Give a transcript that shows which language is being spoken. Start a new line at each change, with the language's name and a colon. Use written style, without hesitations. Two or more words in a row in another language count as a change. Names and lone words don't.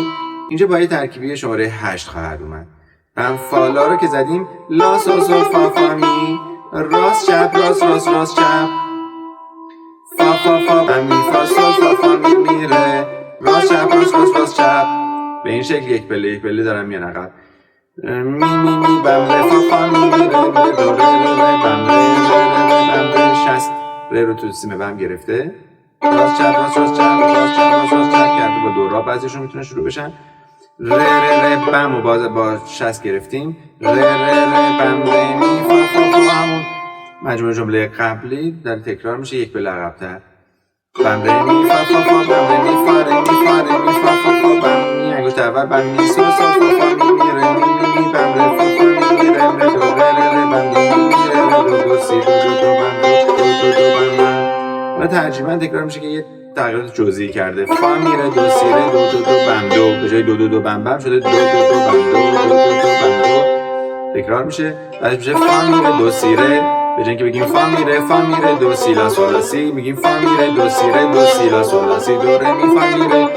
Persian: اینجا با یه ترکیبی شماره 8 خواهد اومد. بم فا لا رو که زدیم لا سول سول فا فا می. راست چپ راست راست راست چپ فا فا فا بم می فا سول فا فا می میره. راست چپ راست راست راست چپ. به این شکل یک پله دارم میان عقب. می می می بم ره فا فا می می ره ره دو ره ره بم ره ره بم ره 60 ره رو تو سیم بم گرفته. راست چپ راست راست چپ راست چپ راست راست چپ کرده با دو را بعضیشون میتونه شروع بشن. ره ره ره بم و باز با 60 گرفتیم. ره ره ره بم ره می فا فا فا همون مجموع جمله قبلی در تکرار میشه یک پله عقب‌تر. بم ره می فا فا فا بم ره می فا ره می فا ره می فا فا فا بم می انگشت اول بم می سول سول فا فا می می ره می می می بم ره فا فا می می ره ره دو ره ره ره بم می می می ره ره دو دو سی دو دو دو بم دو دو دو بم بم. و ترجیباً تکرار میشه که یه تغییرات جزئی کرده. فا می ره دو سی ره دو دو دو بم دو به جای دو دو دو بم بم شده دو دو دو بم دو دو دو دو بم دو. تکرار میشه. بعدش میشه فا می ره دو سی ره به جای اینکه بگیم فا می ره دو سی لا سول لا سی میگیم فا می ره دو سی ره دو سی لا سول لا سی دو ره می فا می ره.